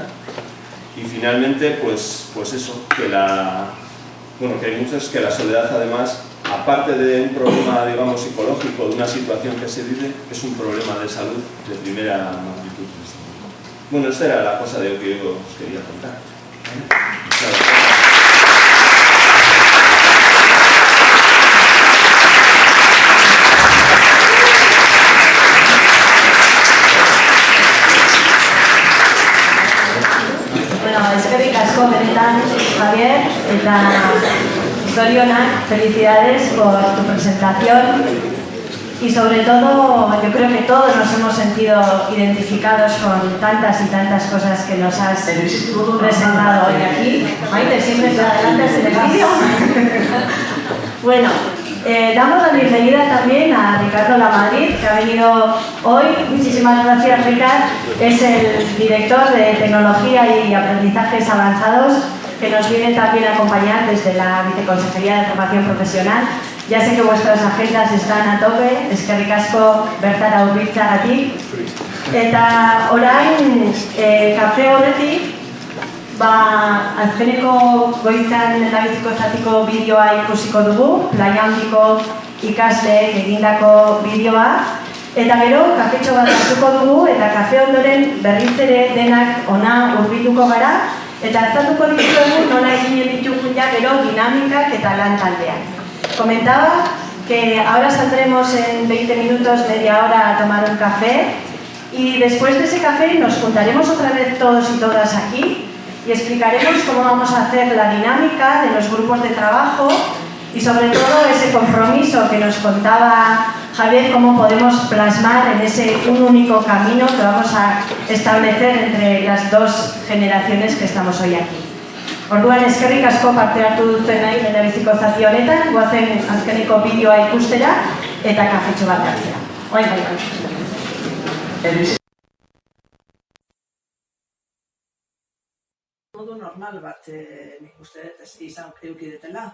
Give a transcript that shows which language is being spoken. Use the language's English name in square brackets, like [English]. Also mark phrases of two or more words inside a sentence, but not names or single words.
[Spanish] Y finalmente, pues eso, que hay muchos que la soledad además, aparte de un problema, digamos, psicológico, de una situación que se vive, es un problema de salud de primera magnitud. Bueno, esta era la cosa de lo que yo os quería contar. [Basque] Eskerrik asko benetan, Javier, eta zorionak, [Spanish] felicidades por tu presentación, y sobre todo yo creo que todos nos hemos sentido identificados con tantas y tantas cosas que nos has presentado hoy aquí. Maite, siempre te adelantas en el vídeo. Bueno, damos la bienvenida también a Ricardo Lamadrid, que ha venido hoy. Muchísimas gracias, Ricardo. Es el director de Tecnología y Aprendizajes Avanzados, que nos viene también a acompañar desde la Viceconsejería de Formación Profesional. Ya sé que vuestras agendas están a tope, [Basque] eskerrik asko bertara hurbiltzeagatik. Eta orain, kafe horretik, azkeneko goizan eta biziko zatiko bideoa ikusiko dugu, Playa Handiko ikasleek egindako bideoa, eta gero kafetxo bat hartuko dugu, eta kafe ondoren berriz ere denak ona hurbilduko gara, eta azalduko ditugu nola egin ditugun ja gero dinamikak eta lan taldeak. [Spanish] Comentaba que ahora saldremos en 20 minutos, media hora a tomar un café y después de ese café nos juntaremos otra vez todos y todas aquí y explicaremos cómo vamos a hacer la dinámica de los grupos de trabajo y sobre todo ese compromiso que nos contaba Javier, cómo podemos plasmar en ese un único camino que vamos a establecer entre las dos generaciones que estamos hoy aquí. [Basque] Orduan, eskerrik asko parte hartu duzuenei lehendabiziko zati honetan, goazen azkeneko bideoa ikustera eta kafetxo bat hartzea. Bai. Modu normal bat nik uste dut izan eukidetela.